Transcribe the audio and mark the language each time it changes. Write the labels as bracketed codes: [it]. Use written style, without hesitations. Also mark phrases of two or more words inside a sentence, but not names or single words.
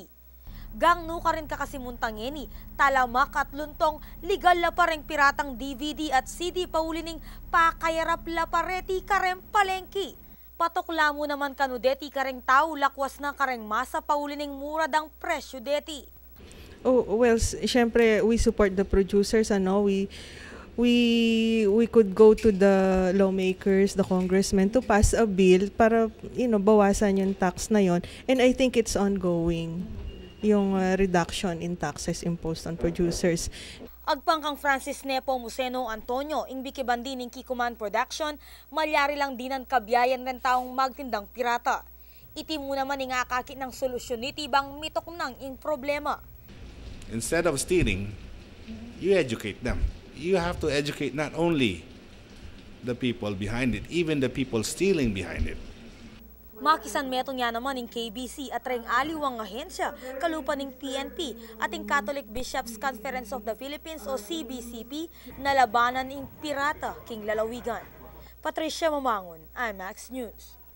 [pam] Gang no karin kakasimuntangeni, talamak at luntong legal la pareng piratang DVD at CD paulining pakayarap la pareti kareng palengki. Patok mo naman kanudeti kareng tao lakwas na kareng masa paulining mura dang presyo deti. [en] Oh, well, syempre we support the producers, we could go to the lawmakers, the congressmen to pass a bill [tl] para bawasan yung tax na yon, [en] and I think it's ongoing yung reduction in taxes imposed on producers. [pam] Agpangkang Francis Nepo Museno Antonio, ingbikibandi ng Kikoman Production, malyari lang dinan kabiyayan ng taong magtindang pirata. Iti mo naman nga akakit ng solusyon niti bang mitok nang ing problema. [en] Instead of stealing, you educate them. You have to educate not only the people behind it, even the people stealing behind it. [pam] Makisan meto niya naman ng KBC at reng aliwang ahensya, kalupa ng PNP at ng Catholic Bishops Conference of the Philippines o CBCP na labanan ng pirata king lalawigan. Patricia Mamangon, IMAX News.